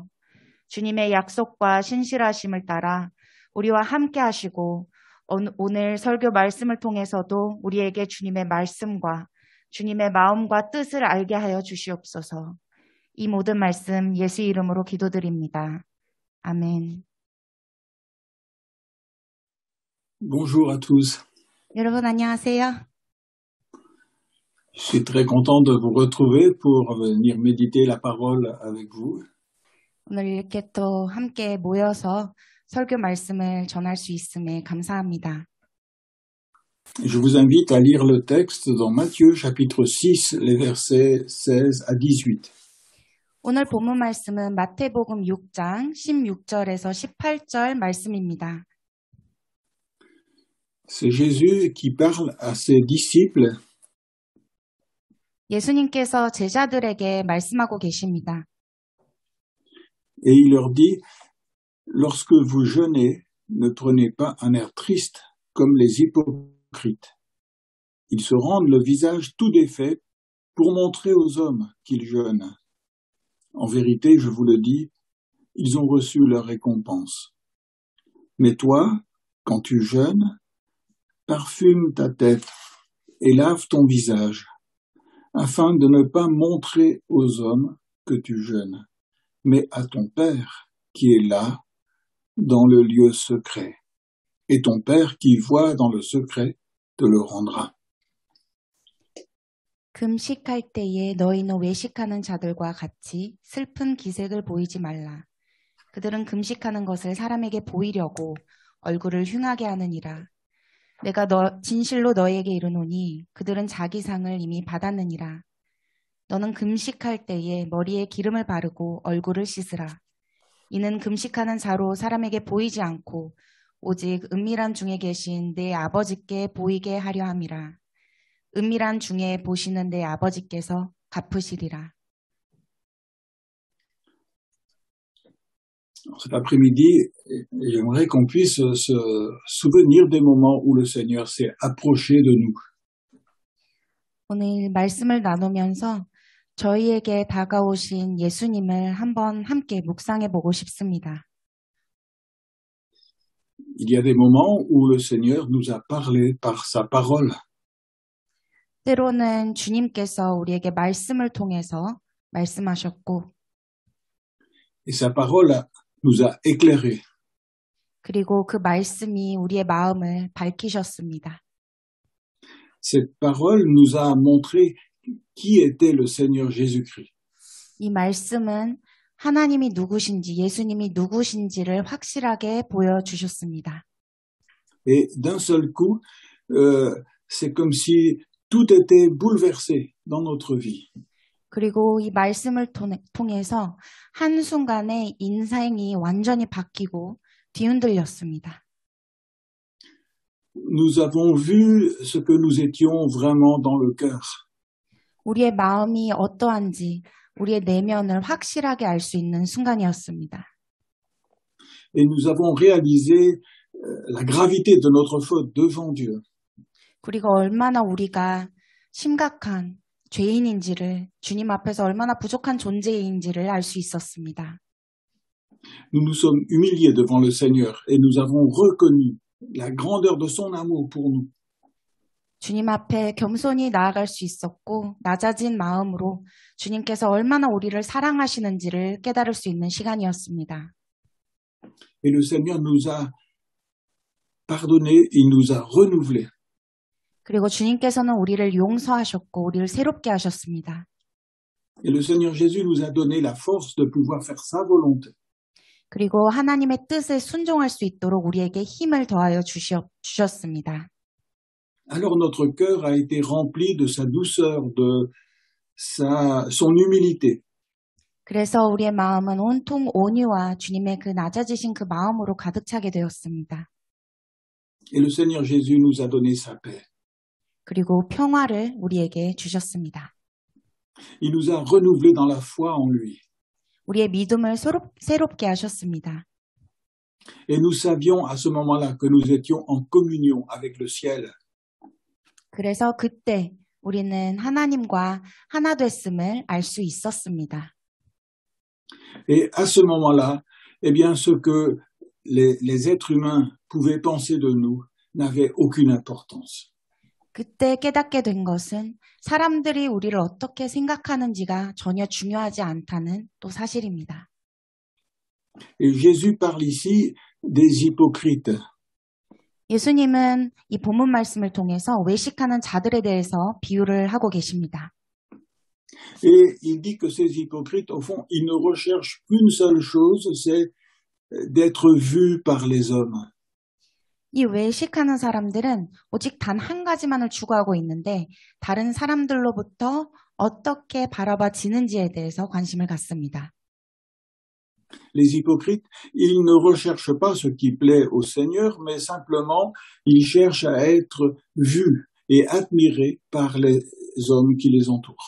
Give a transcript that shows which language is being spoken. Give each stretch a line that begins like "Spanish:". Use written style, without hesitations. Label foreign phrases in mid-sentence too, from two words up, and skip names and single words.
Korean: 주님의 약속과 신실하심을 따라 우리와 함께 하시고 오늘 설교 말씀을 통해서도 우리에게 주님의 말씀과 주님의 마음과 뜻을 알게 하여 주시옵소서. 이 모든 말씀 예수 이름으로 기도드립니다. 아멘.
French: Bonjour à tous.
Korean: 여러분 안녕하세요.
French: Je suis très content de vous retrouver pour venir méditer la parole avec vous.
Korean: 오늘 이렇게 또 함께 모여서 설교 말씀을 전할 수 있음에 감사합니다.
French: Je vous invite à lire le texte dans Matthieu chapitre 6, les versets 16 à 18.
Korean: 오늘 본문 말씀은 마태복음 6장 16절에서 18절 말씀입니다.
French: C'est Jésus qui parle à ses disciples
Korean: 예수님께서 제자들에게 말씀하고 계십니다.
French: et il leur dit, lorsque vous jeûnez, ne prenez pas un air triste comme les hypocrites. Ils se rendent le visage tout défait pour montrer aux hommes qu'ils jeûnent. En vérité, je vous le dis, ils ont reçu leur récompense. Mais toi, quand tu jeûnes, parfume ta tête et lave ton visage, afin de ne pas montrer aux hommes que tu jeûnes, mais à ton Père qui est là, dans le lieu secret. Et ton Père qui voit dans le secret te le rendra.
Korean: 금식할 때에 너희는 외식하는 자들과 같이 슬픈 기색을 보이지 말라. 그들은 금식하는 것을 사람에게 보이려고 얼굴을 흉하게 하느니라. 내가 진실로 너희에게 이르노니 그들은 자기 상을 이미 받았느니라. 너는 금식할 때에 머리에 기름을 바르고 얼굴을 씻으라. 이는 금식하는 자로 사람에게 보이지 않고 오직 은밀한 중에 계신 내 아버지께 보이게 하려 함이라. 은밀한 중에 보시는 내 아버지께서 갚으시리라.
French: Cet après-midi, j'aimerais qu'on puisse se souvenir des moments où le Seigneur s'est approché de nous.
Korean: 오늘 말씀을 나누면서 저희에게 다가오신 예수님을 한번 함께 묵상해 보고 싶습니다.
French: Il y a des moments où le Seigneur nous a parlé par sa parole.
Korean: 때로는 주님께서 우리에게 말씀을 통해서 말씀하셨고
French: Et sa parole nous a éclairés.
Korean: 그리고 그 말씀이 우리의 마음을 밝히셨습니다.
French: Cette parole nous a montré qui était le Seigneur Jésus-Christ.
Korean: 이 말씀은 하나님이 누구신지, 예수님이 누구신지를 확실하게 보여주셨습니다.
French: Et d'un seul coup, c'est comme si tout était bouleversé dans notre vie.
Korean: 그리고 이 말씀을 통해서 한순간에 인생이 완전히 바뀌고 뒤흔들렸습니다.
French: Nous avons vu ce que nous étions vraiment dans le cœur.
Korean: 우리의 마음이 어떠한지 우리의 내면을 확실하게 알 수 있는 순간이었습니다.
French: Et nous avons réalisé la gravité de notre faute devant Dieu.
Korean: 그리고 얼마나 우리가 심각한 죄인인지를, 주님 앞에서 얼마나 부족한 존재인지를 알 수 있었습니다.
French: Nous nous sommes humiliés devant le Seigneur et nous avons reconnu la grandeur de son amour pour nous.
Korean: 주님 앞에 겸손히 나아갈 수 있었고 낮아진 마음으로 주님께서 얼마나 우리를 사랑하시는지를 깨달을 수 있는 시간이었습니다.
French: Et le Seigneur nous a pardonné, il nous a renouvelés.
Korean: 그리고 주님께서는 우리를 용서하셨고 우리를 새롭게 하셨습니다.
French: Et le Seigneur Jésus nous a donné la force de pouvoir faire sa volonté.
Korean: 그리고 하나님의 뜻에 순종할 수 있도록 우리에게 힘을 더하여 주셨습니다.
French: Alors notre cœur a été rempli de sa douceur, de son humilité.
Korean: 그래서 우리의 마음은 온통 온유와 주님의 그 낮아지신 그 마음으로 가득 차게 되었습니다.
French: Et le Seigneur Jésus nous a donné sa paix.
Korean: 그리고 평화를 우리에게 주셨습니다.
French: Il nous a renouvelés dans la foi en lui.
Korean: 우리의 믿음을 새롭게 하셨습니다.
French: Et nous savions à ce moment-là que nous étions en communion avec le ciel.
Korean: 그래서 그때 우리는 하나님과 하나 됐음을 알 수 있었습니다.
French: Et à ce moment-là, eh bien, ce que les êtres humains pouvaient penser de nous n'avait aucune importance.
Korean: 그때 깨닫게 된 것은 사람들이 우리를 어떻게 생각하는지가 전혀 중요하지 않다는 또 사실입니다.
French: Et Jésus parle ici des hypocrites.
Korean: 예수님은 이 본문 말씀을 통해서 외식하는 자들에 대해서 비유를 하고 계십니다.
French: Et il dit que ces hypocrites, au fond, ils ne recherchent qu'une seule chose, c'est d'être vus par les hommes.
Korean: 이 외식하는 사람들은 오직 단 한 가지만을 추구하고 있는데 다른 사람들로부터 어떻게 바라봐지는지에 대해서 관심을 갖습니다.
French: Les hypocrites, ils ne recherchent pas ce qui plaît au Seigneur, mais simplement, ils cherchent à être vus et admirés par les hommes qui les entourent.